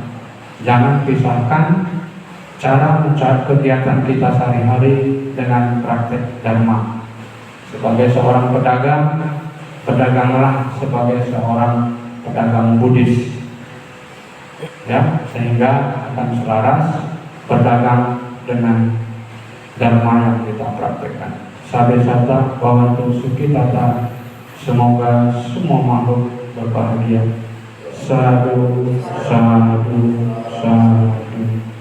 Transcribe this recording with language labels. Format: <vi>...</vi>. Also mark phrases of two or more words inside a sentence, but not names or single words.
<id>Jangan pisahkan cara kegiatan kita sehari-hari dengan praktek dharma. Sebagai seorang pedagang, pedaganglah sebagai seorang pedagang Buddhis. ya, sehingga akan selaras berdagang dengan dharma yang kita praktekkan.</id> <pi>Sabe sata bawantu suki tata,</pi> <id>semoga semua makhluk berbahagia.</id> <pi>Sadu, sadu, sadu.</pi>